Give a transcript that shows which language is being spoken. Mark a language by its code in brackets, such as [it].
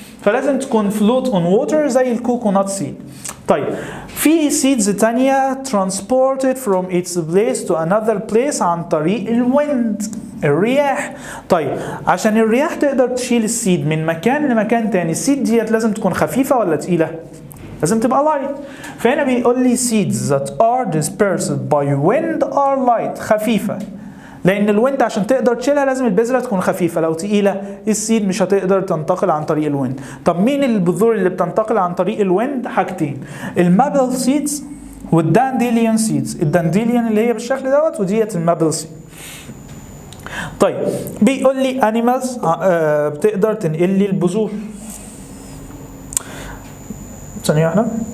[ar] فلازم تكون [en] float on water [ar] زي الكوكونات سيد. طيب في سيدز تانية [en] transported from its place to another place [ar] عن طريق الويند، الرياح. طيب عشان الرياح تقدر تشيل السيد من مكان لمكان تاني، السيد ديت لازم تكون خفيفة ولا تقيلة؟ لازم تبقى light. فهنا بيقول لي [en] seeds that are dispersed by wind are light، خفيفة. [ar] لأن الويند عشان تقدر تشيلها لازم البذرة تكون خفيفة، لو تقيلة السيد مش هتقدر تنتقل عن طريق الويند. طب مين البذور اللي بتنتقل عن طريق الويند؟ حاجتين، المابل سيدز والدانديليون سيدز. الدانديليون اللي هي بالشكل دوت وديت المابل سيد. طيب بيقول لي animals بتقدر تنقل لي البذور. ثانية واحدة.